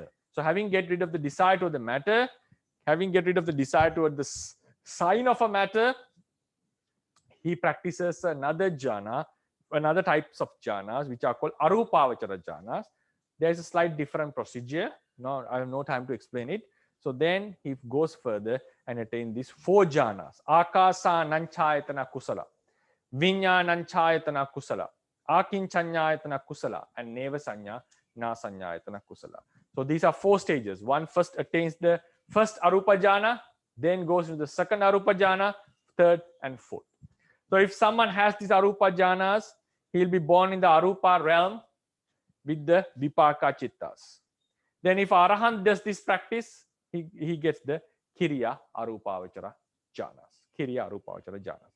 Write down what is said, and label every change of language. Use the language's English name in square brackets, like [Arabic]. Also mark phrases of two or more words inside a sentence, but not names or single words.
[English] So having get rid of the desire toward the matter, having get rid of the desire toward the sign of a matter, he practices another types of jhanas which are called [Pali] arupavachara jhanas. [English] There is a slight different procedure. Now I have no time to explain it. So then he goes further and attain these 4 jhanas: [Pali] akasa nanchayatana kusala, vinyananchayatana kusala, akinchanyayatana kusala, and neva sanya na sanyayatana kusala. [English] So these are 4 stages. One first attains the first [Pali] arupa jhana, [English] then goes into the second [Pali] arupa jhana, [English] third and fourth. So if someone has these [Pali] arupa jhanas, [English] he'll be born in the arupa realm with the [Pali] vipaka chittas. [English] Then if arahant does this practice, he gets the [Pali] kiriya arupavachara jhanas.